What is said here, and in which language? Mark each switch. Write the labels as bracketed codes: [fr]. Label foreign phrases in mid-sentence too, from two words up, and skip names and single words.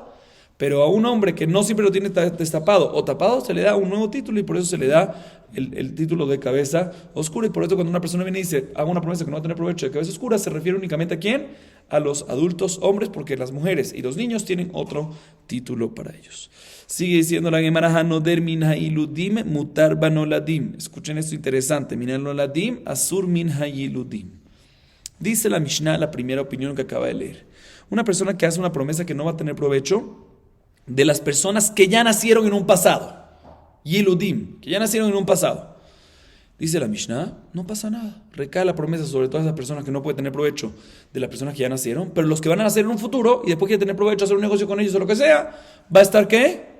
[es] Pero a un hombre que no siempre lo tiene destapado o tapado, se le da un nuevo título y por eso se le da el título de cabeza oscura. Y por eso cuando una persona viene y dice, hago una promesa que no va a tener provecho de cabeza oscura, se refiere únicamente ¿a quién? A los adultos hombres, porque las mujeres y los niños tienen otro título para ellos. Sigue diciendo la Gemara, [he] הנודר מן הילודים מותר בנולדים. [es] Escuchen esto interesante. [he] מן הנולדים אסור מן הילודים. [es] Dice la Mishnah, la primera opinión que acaba de leer. Una persona que hace una promesa que no va a tener provecho de las personas que ya nacieron en un pasado. Yiludim, que ya nacieron en un pasado. Dice la Mishnah, no pasa nada. Recae la promesa sobre todas esas personas que no pueden tener provecho de las personas que ya nacieron, pero los que van a nacer en un futuro y después quieren tener provecho, hacer un negocio con ellos o lo que sea, va a estar ¿qué?